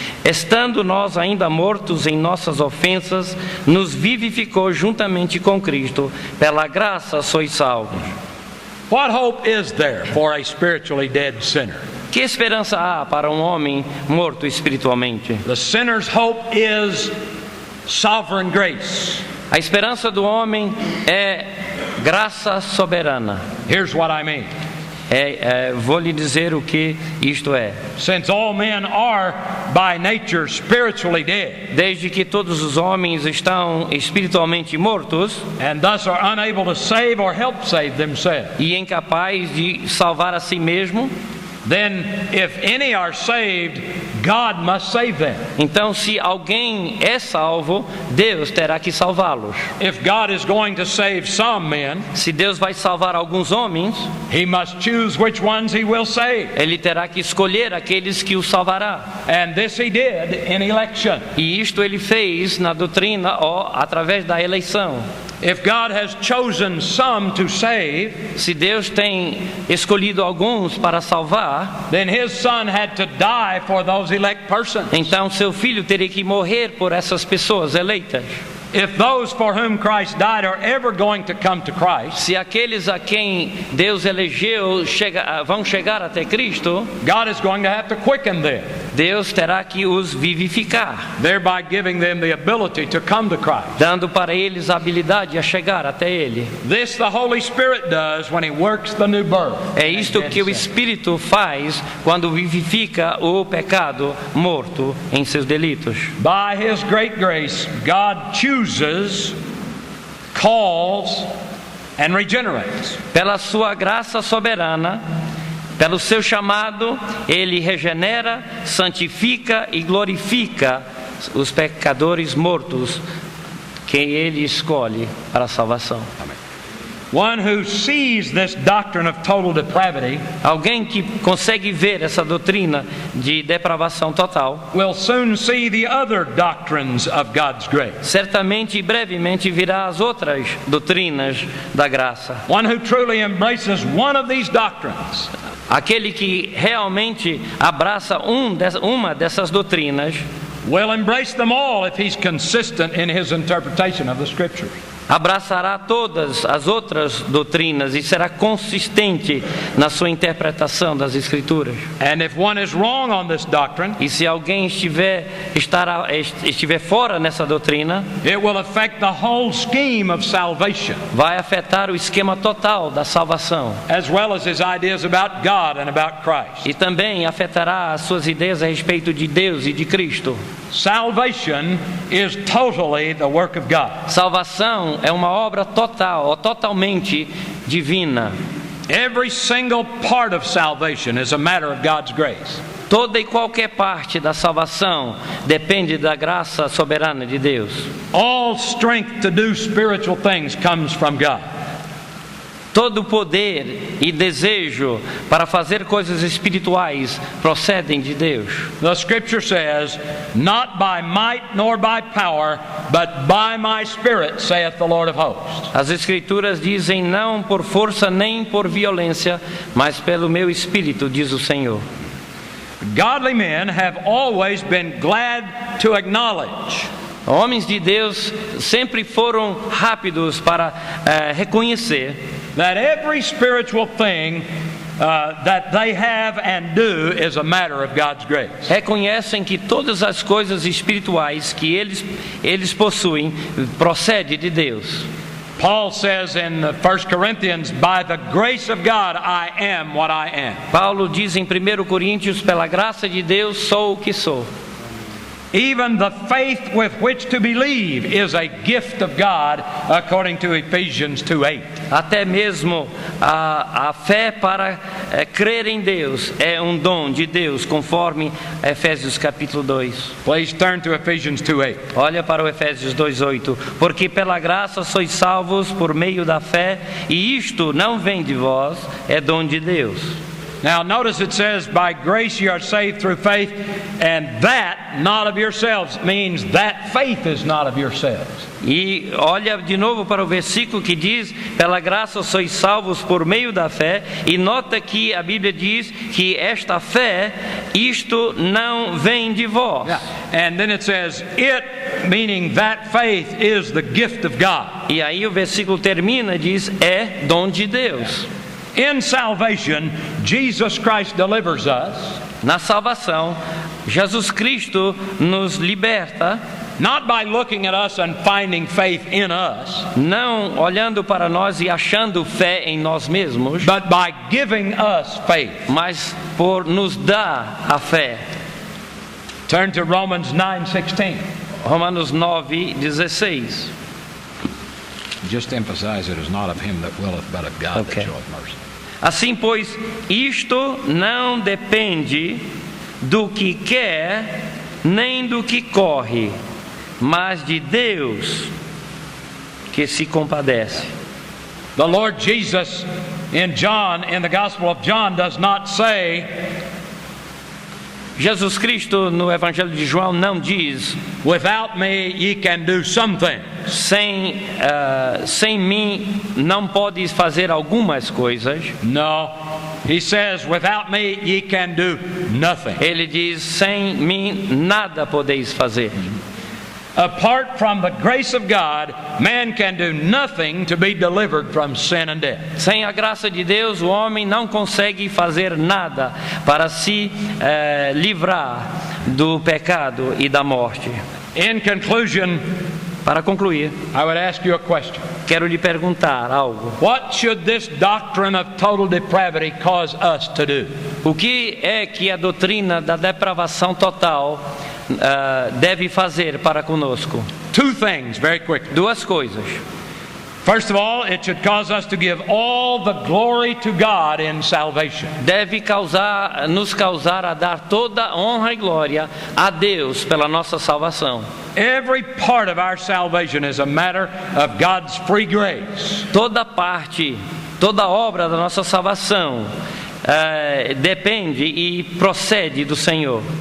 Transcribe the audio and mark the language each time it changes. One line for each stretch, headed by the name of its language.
Portuguese: Estando nós ainda mortos em nossas ofensas, nos vivificou juntamente com Cristo. Pela graça sois salvos.
English: What hope is there for a spiritually dead sinner?
Portuguese: Que esperança há para um homem morto espiritualmente?
English: The sinner's hope is sovereign grace.
Portuguese: A esperança do homem é graça soberana.
English: Here's what I mean.
Portuguese: Vou lhe dizer o que isto é.
English: Since all men are by nature spiritually dead,
Portuguese: desde que todos os homens estão espiritualmente mortos,
English: and thus are unable to save or help save themselves,
Portuguese: e incapazes de salvar a si mesmo,
English: then if any are saved, God must save them.
Portuguese: Então, se alguém é salvo, Deus terá que salvá-los.
English: If God is going to save some men,
Portuguese: Se Deus vai salvar alguns homens,
English: He must choose which ones He will save.
Portuguese: Ele terá que escolher aqueles que o salvará.
English: And this He did in election.
Portuguese: E isto Ele fez na doutrina, através da eleição.
English: If God has chosen some to save,
Portuguese: Se Deus tem escolhido alguns para salvar,
English: then His Son had to die for those elect persons.
Portuguese: então seu filho teria que morrer por essas pessoas eleitas.
English: If those for whom Christ died are ever going to come to Christ,
Portuguese: Se aqueles a quem Deus elegeu vão chegar até Cristo,
English: God is going to have to quicken them,
Portuguese: Deus terá que os vivificar,
English: thereby giving them the ability to come to Christ.
Portuguese: dando para eles a habilidade a chegar até Ele.
English: This the Holy Spirit does when He works the new birth.
Portuguese: É isto que o Espírito faz quando vivifica o pecado morto em seus delitos.
English: By His great grace, God chooses, calls, and regenerates.
Portuguese: Pela sua graça soberana, pelo seu chamado, Ele regenera, santifica e glorifica os pecadores mortos que Ele escolhe para a salvação.
English: One who sees this doctrine of total depravity
Portuguese: Alguém que consegue ver essa doutrina de depravação total,
English: will soon see the other doctrines of God's grace.
Portuguese: certamente e brevemente virá as outras doutrinas da graça.
English: One who truly embraces one of these doctrines
Portuguese: Aquele que realmente abraça uma dessas doutrinas,
English: will embrace them all if he's consistent in his interpretation of the Scriptures.
Portuguese: abraçará todas as outras doutrinas e será consistente na sua interpretação das Escrituras.
English: And if one is wrong on this doctrine,
Portuguese: E se alguém estiver fora nessa doutrina,
English: it will affect the whole scheme of salvation,
Portuguese: vai afetar o esquema total da salvação.
English: as well as his ideas about God and about Christ.
Portuguese: E também afetará as suas ideias a respeito de Deus e de Cristo.
English: Salvation is totally the work of God.
Portuguese: Salvação é uma obra total, ou totalmente divina.
English: Every single part of salvation is a matter of God's grace.
Portuguese: Toda e qualquer parte da salvação depende da graça soberana de Deus.
English: All strength to do spiritual things comes from God.
Portuguese: Todo poder e desejo para fazer coisas espirituais procedem de Deus.
English: The Scripture says, "Not by might nor by power, but by my Spirit, saith the Lord of hosts."
Portuguese: As Escrituras dizem: não por força nem por violência, mas pelo meu Espírito, diz o Senhor.
English: Godly men have always been glad to acknowledge
Portuguese: Homens de Deus sempre foram rápidos para reconhecer
English: that every spiritual thing that they have and do is a matter of God's grace.
Portuguese: reconhecem que todas as coisas espirituais que eles possuem procede de Deus.
English: Paul says in 1 Corinthians, "By the grace of God I am what I am."
Portuguese: Paulo diz em 1 Coríntios: pela graça de Deus sou o que sou.
English: Even the faith with which to believe is a gift of God, according to Ephesians 2:8.
Portuguese: Até mesmo a fé para crer em Deus é um dom de Deus, conforme Efésios capítulo 2.
English: Please turn to Ephesians 2:8.
Portuguese: Olha para o Efésios 2:8. Porque pela graça sois salvos por meio da fé, e isto não vem de vós, é dom de Deus.
English: Now notice it says, "By grace you are saved through faith," and that not of yourselves means that faith is not of yourselves.
Portuguese: E olha de novo para o versículo que diz: pela graça sois salvos por meio da fé, e nota que a Bíblia diz que esta fé, isto não vem de vós.
English: Yeah. And then it says, "It," meaning that faith, is the gift of God.
Portuguese: E aí o versículo termina e diz: é dom de Deus.
English: In salvation, Jesus Christ delivers us,
Portuguese: Na salvação, Jesus Cristo nos liberta,
English: not by looking at us and finding faith in us,
Portuguese: não olhando para nós e achando fé em nós mesmos,
English: but by giving us faith.
Portuguese: mas por nos dar a fé.
English: Turn to Romans 9:16.
Portuguese: Romanos 9:16.
English: Just emphasize it is not of him that willeth, but of God Okay. that showeth mercy.
Portuguese: Assim, pois, isto não depende do que quer, nem do que corre, mas de Deus, que se compadece.
English: The Lord Jesus in the Gospel of John, does not say,
Portuguese: Jesus Cristo no Evangelho de João não diz:
English: without me ye can do something.
Portuguese: Sem mim não podes fazer algumas coisas.
English: No, he says, without me ye can do nothing.
Portuguese: Ele diz: sem mim nada podeis fazer.
English: Apart from the grace of God, man can do nothing to be delivered from sin and death.
Portuguese: Sem a graça de Deus, o homem não consegue fazer nada para se livrar do pecado e da morte.
English: In conclusion,
Portuguese: para concluir,
English: I would ask you a question.
Portuguese: Quero lhe perguntar algo.
English: What should this doctrine of total depravity cause us to do?
Portuguese: O que é que a doutrina da depravação total deve fazer para conosco?
English: Two things, very quickly.
Portuguese: Duas coisas.
English: First of all, it should cause us to give all the glory to God in salvation.
Portuguese: Deve nos causar a dar toda honra e glória a Deus pela nossa salvação.
English: Every part of our salvation is a matter of God's free grace.
Portuguese: Toda obra da nossa salvação depende e procede do Senhor.